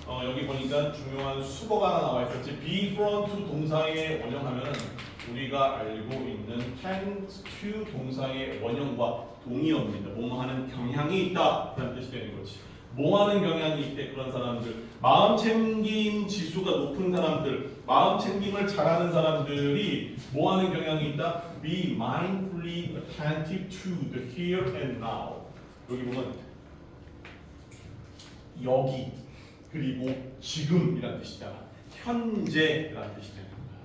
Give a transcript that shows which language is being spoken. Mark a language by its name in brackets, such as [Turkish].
[Korean] 여기 보니까 중요한 수거가 하나 나와 있었지. be from to 동사의 원형하면은 우리가 알고 있는 tends to 동사의 원형과 동의어입니다. 뭐뭐 하는 경향이 있다라는 뜻이 되는 거지. 뭐 하는 경향이 있대 그런 사람들. 마음 챙김 지수가 높은 사람들, 마음 챙김을 잘하는 사람들이 뭐 하는 경향이 있다? [English] Be mindfully attentive to the here and now. [Korean] 여기 보면 여기 그리고 지금이라는 뜻이잖아. 현재라는 뜻이 되는 거야.